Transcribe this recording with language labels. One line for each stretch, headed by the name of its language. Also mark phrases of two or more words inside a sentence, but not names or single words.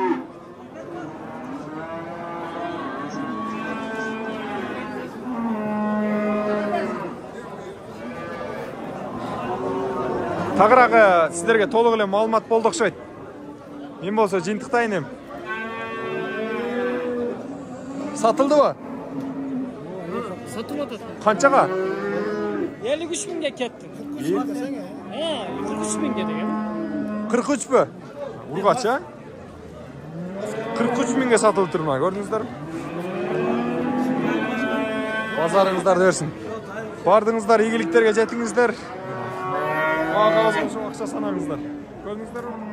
Kyrgyz: Тагыраак сиздерге толук эле маалымат болду окшойт. Мен болсо жыйынтыктайын эм. Сатылдыбы?
Uzbek: Satılmadı.
Kyrgyz: Канчага?
Uzbek: 53 mingga ketdi. 43 mingga degan. 43 Ургач, а?
Kyrgyz: 43 миңге сатылып тур мына, көрдүңүздөр. Базарыңыздарды берсин. Бардыңыздар, ийгиликтерге жетиңиздер. Ага, ошо акча санаңыздар. Көрдүңүздөр.